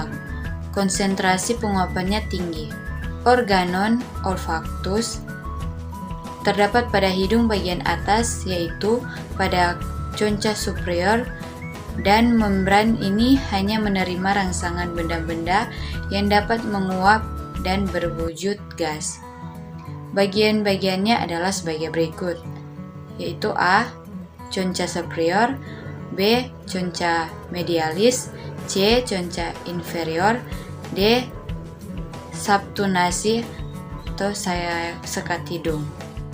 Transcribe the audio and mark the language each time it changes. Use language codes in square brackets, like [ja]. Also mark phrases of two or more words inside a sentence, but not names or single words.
[id] Konsentrasi penguapannya tinggi. [la] Organon olfaktus [id] terdapat pada hidung bagian atas, yaitu pada [la] concha superior, [id] dan membran ini hanya menerima rangsangan benda-benda yang dapat menguap dan berwujud gas. Bagian-bagiannya adalah sebagai berikut, yaitu A. [la] Concha superior, B. Concha medialis, C. Concha inferior, [id] D. Subtunasi atau sekat hidung.